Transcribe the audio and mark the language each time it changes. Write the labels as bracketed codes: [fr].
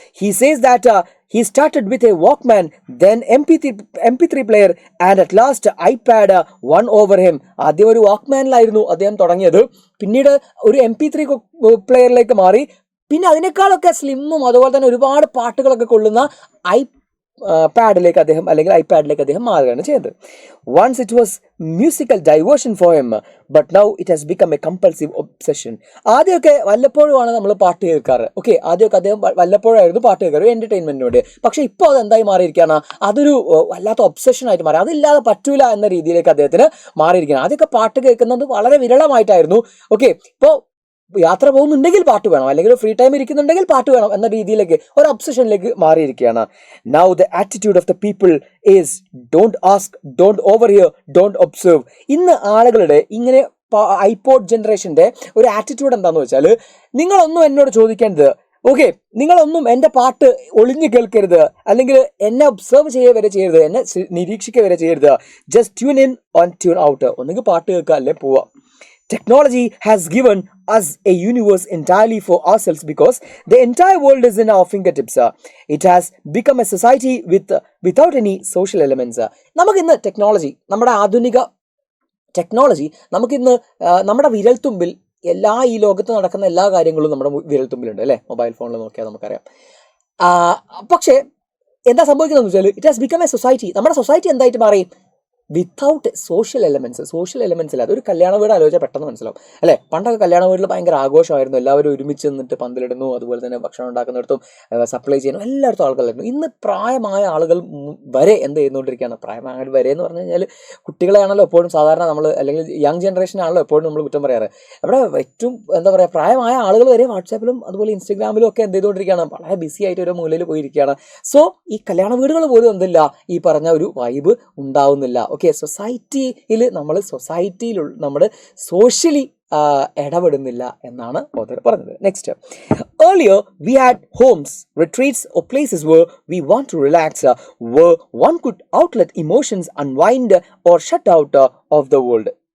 [en] He says that he started with a Walkman, then MP3 player, and at last iPad won over him. [ml] ആദ്യം ഒരു വാക്ക്മാനിലായിരുന്നു അദ്ദേഹം തുടങ്ങിയത്, പിന്നീട് ഒരു MP3 പ്ലെയറിലേക്ക് മാറി, പിന്നെ അതിനേക്കാളൊക്കെ സ്ലിമ്മും അതുപോലെ തന്നെ ഒരുപാട് പാട്ടുകളൊക്കെ കൊള്ളുന്ന ഐപാഡിലേക്ക് അദ്ദേഹം മാറുകയാണ് ചെയ്തത്. [en] Once it was musical diversion for him, but now it has become a compulsive obsession. [ml] ആദ്യമൊക്കെ വല്ലപ്പോഴുമാണ് നമ്മൾ പാട്ട് കേൾക്കാറ്. ആദ്യമൊക്കെ അദ്ദേഹം വല്ലപ്പോഴായിരുന്നു പാട്ട് കേൾക്കാറ് എന്റർടൈൻമെന്റിന് വേണ്ടി. പക്ഷെ ഇപ്പോൾ അത് എന്തായി മാറിയിരിക്കുകയാണ്, അതൊരു വല്ലാത്ത ഒബ്സഷൻ ആയിട്ട് മാറി. അതില്ലാതെ പറ്റൂല എന്ന രീതിയിലേക്ക് അദ്ദേഹത്തിന് മാറിയിരിക്കുകയാണ്. ആദ്യമൊക്കെ പാട്ട് കേൾക്കുന്നത് വളരെ വിരളമായിട്ടായിരുന്നു. ഇപ്പോൾ യാത്ര പോകുന്നുണ്ടെങ്കിൽ പാട്ട് വേണം, അല്ലെങ്കിൽ ഫ്രീ ടൈം ഇരിക്കുന്നുണ്ടെങ്കിൽ പാട്ട് വേണം എന്ന രീതിയിലേക്ക്, ഒരു ഒബ്സഷനിലേക്ക് മാറിയിരിക്കുകയാണ്. [en] Now the attitude of the people is don't ask, don't overhear, don't observe. [ml] ഇന്ന് ആളുകളുടെ ഇങ്ങനെ ഐപോഡ് ജനറേഷന്റെ ഒരു ആറ്റിറ്റ്യൂഡ് എന്താണെന്ന് വെച്ചാൽ, നിങ്ങളൊന്നും എന്നോട് ചോദിക്കേണ്ടത്, നിങ്ങളൊന്നും എൻ്റെ പാട്ട് ഒളിഞ്ഞു കേൾക്കരുത്, അല്ലെങ്കിൽ എന്നെ ഒബ്സർവ് ചെയ്യുക വരെ ചെയ്യരുത്, എന്നെ നിരീക്ഷിക്കുക വരെ ചെയ്യരുത്. [en] Just tune in on tune out. [ml] ഒന്നുകിൽ പാട്ട് കേൾക്കുക, അല്ലെ പോവാ. [en] Technology has given us a universe entirely for ourselves because the entire world is in our fingertips. It has become a society without any social elements. [ml] നമുക്കിന്ന് നമ്മുടെ ആധുനിക technology നമുക്കിന്ന് നമ്മുടെ വിരൽത്തുമ്പിൽ ഈ ലോകത്ത് നടക്കുന്ന എല്ലാ കാര്യങ്ങളും നമ്മുടെ വിരൽത്തുമ്പിലുണ്ട്, അല്ലേ? മൊബൈൽ ഫോണിൽ നോക്കിയാൽ നമുക്കറിയാം. പക്ഷേ എന്താ സംഭവിക്കുന്നതെന്ന് വെച്ചാൽ, [en] It has become a society. [ml] നമ്മുടെ സൊസൈറ്റി എന്തായിട്ട് മാറി? [en] without social elements [ml] ഇല്ല. അതൊരു കല്യാണ വീട് ആലോചിച്ചാൽ പെട്ടെന്ന് മനസ്സിലാവും, അല്ലേ? പണ്ടൊക്കെ കല്യാണ വീട്ടിൽ ഭയങ്കര ആഘോഷമായിരുന്നു, എല്ലാവരും ഒരുമിച്ച് നിന്നിട്ട് പന്തലിടുന്നു, അതുപോലെ തന്നെ ഭക്ഷണം ഉണ്ടാക്കുന്നിടത്തും സപ്ലൈ ചെയ്യുന്നു, എല്ലായിടത്തും ആളുകളായിരുന്നു. ഇന്ന് പ്രായമായ ആളുകൾ വരെ എന്ത് ചെയ്യുന്നുകൊണ്ടിരിക്കുകയാണ്? പ്രായമായ വരെ എന്ന് പറഞ്ഞു കഴിഞ്ഞാൽ കുട്ടികളെയാണല്ലോ എപ്പോഴും സാധാരണ നമ്മൾ, അല്ലെങ്കിൽ യങ് ജനറേഷനാണല്ലോ എപ്പോഴും നമ്മൾ കുറ്റം പറയാറ്. അവിടെ ഏറ്റവും പ്രായമായ ആളുകൾ വരെ വാട്സാപ്പിലും അതുപോലെ ഇൻസ്റ്റഗ്രാമിലും ഒക്കെ എന്ത് ചെയ്തുകൊണ്ടിരിക്കുകയാണ്? വളരെ ബിസി ആയിട്ട് ഓരോ മൂലയിൽ പോയിരിക്കുകയാണ്. സോ ഈ കല്യാണ വീടുകൾ പോലും എന്തില്ല, ഈ പറഞ്ഞ ഒരു വൈബ് ഉണ്ടാവുന്നില്ല. സൊസൈറ്റിയിൽ നമ്മൾ സോഷ്യലി ഇടപെടുന്നില്ല എന്നാണ് ഓഥർ പറഞ്ഞത്. [en] Next, earlier we had homes, retreats or places where we want to relax, where one could outlet emotions, unwind or shut out of the world.